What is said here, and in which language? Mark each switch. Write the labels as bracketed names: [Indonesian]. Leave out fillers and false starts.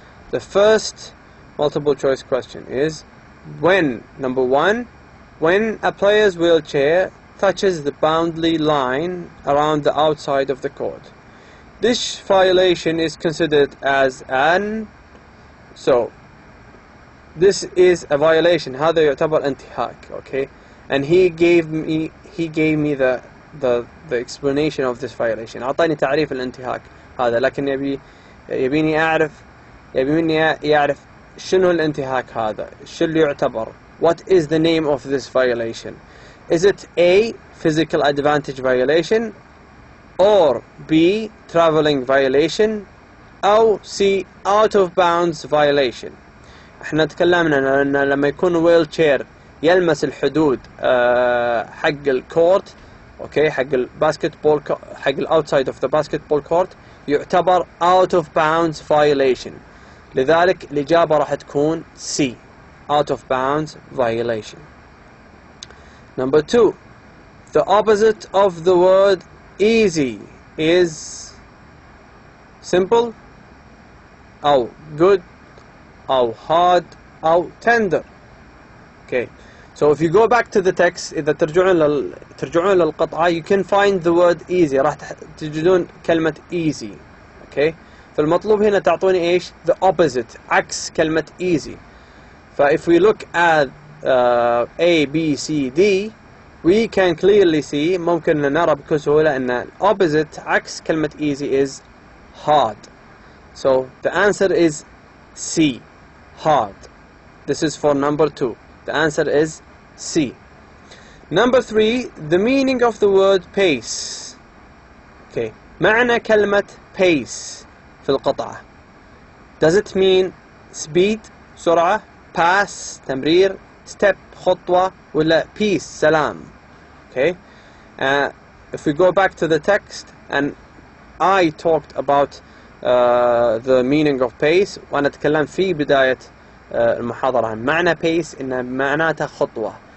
[English] The first multiple choice question is, number 1, when a player's wheelchair touches the boundary line around the outside of the court. This violation is considered as so this is a violation. [Arabic] هذا يعتبر انتهاك. [English] Okay, and he gave me the explanation of this violation. [Arabic] أعطاني تعريف الانتهاك هذا، لكن يبيني يعرف شنو الانتهاك هذا، شو اللي يعتبر. [English] What is the name of this violation? Is it A, physical advantage violation, or B, traveling violation, [Arabic] أو [English] C, out of bounds violation? [Arabic] احنا تكلمنا أن لما يكون wheelchair يلمس الحدود حق الكورت، اوكي، حق الباسكتبول، حق [English] الاوتسايد of the basketball court, [Arabic] يعتبر [English] out of bounds violation. [Arabic] لذلك الإجابة راح تكون [English] C, out of bounds violation. Number 2, the opposite of the word easy is simple, [Arabic] أو [English] good, أو hard, أو tender. Okay, so if you go back to the text, [Arabic] إذا ترجعون للقطعة, [English] you can find the word easy. [Arabic] راح تجدون كلمة easy. Okay, فالمطلوب هنا تعطوني إيش؟ [English] the opposite، [Arabic] عكس كلمة easy. [English] if we look at A, B, C, D, we can clearly see، [Arabic] ممكن نرى بكل سهولة أن [English] opposite [Arabic] عكس كلمة [English] easy is hard. So the answer is C, hard. This is for number 2. The answer is C. Number 3, the meaning of the word pace. [Arabic] Okay, معنى كلمة pace في القطعة. [English] Does it mean speed، [Arabic] سرعة، [English] pass، [Arabic] تمرير، [English] step، [Arabic] خطوة، ولا [English] peace، [Arabic] سلام؟ [English] Okay, if we go back to the text, and I talked about the meaning of pace، [Arabic] وأنا أتكلم في بداية المحاضرة عن معنى pace، إن معناته خطوة.